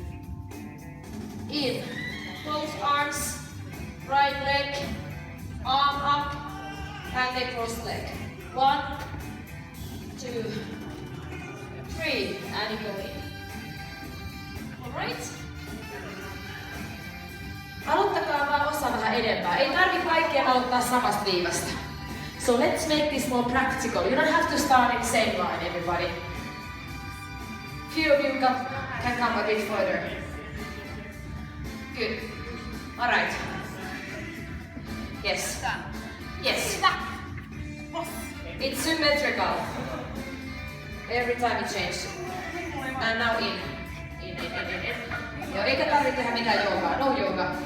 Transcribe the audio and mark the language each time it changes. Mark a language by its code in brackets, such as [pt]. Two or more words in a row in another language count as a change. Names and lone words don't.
[en] In. Close arms, right leg, arm up, and then cross leg. 1, 2, 3, and you go in. Alright? [fi] Aloittakaa vaan osa vähän edempää. Ei tarvi kaikkea aloittaa samasta viivasta. [en] So let's make this more practical. You don't have to start in the same line, everybody. Few of you can come a bit further. Good. Alright. Yes. Yes. It's symmetrical. Every time it changes. And now in. [fi] Joo, eikä tarvitse tehdä mitään joogaa. [en] No jooga.